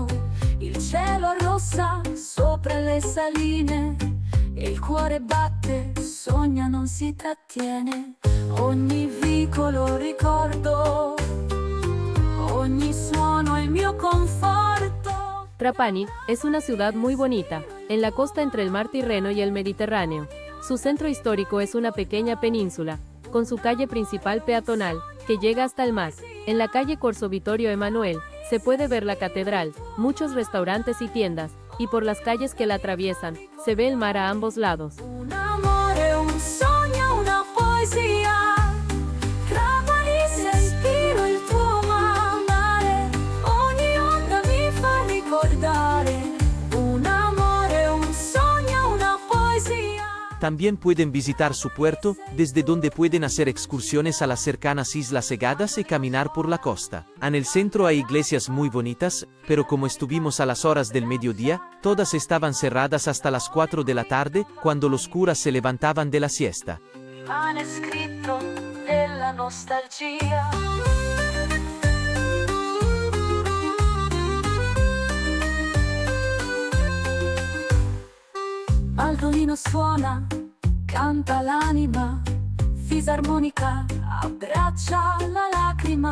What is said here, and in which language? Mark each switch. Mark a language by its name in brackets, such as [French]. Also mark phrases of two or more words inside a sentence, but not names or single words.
[Italian] Il cielo arrossa sopra le saline e il cuore batte, sogna, non si trattiene. Ogni vicolo ricordo, ogni suono è il mio conforto. [Spanish] Trapani es una ciudad muy bonita, en la costa entre el mar Tirreno y el Mediterráneo. Su centro histórico es una pequeña península, con su calle principal peatonal, que llega hasta el mar. En la calle Corso Vittorio Emanuel, se puede ver la catedral, muchos restaurantes y tiendas, y por las calles que la atraviesan, se ve el mar a ambos lados. [Italian] Un amore, un sogno, una poesia. Trapani, respiro il tuo mare, ogni onda mi fa ricordare un amore, un sogno, una poesia. [Spanish] También pueden visitar su puerto, desde donde pueden hacer excursiones a las cercanas Islas Cegadas y caminar por la costa. En el centro hay iglesias muy bonitas, pero como estuvimos a las horas del mediodía, todas estaban cerradas hasta las 4 de la tarde, cuando los curas se levantaban de la siesta. [Italian] Rimane scritto nella nostalgia. Baldolino suona, canta l'anima, fisarmonica abbraccia la lacrima.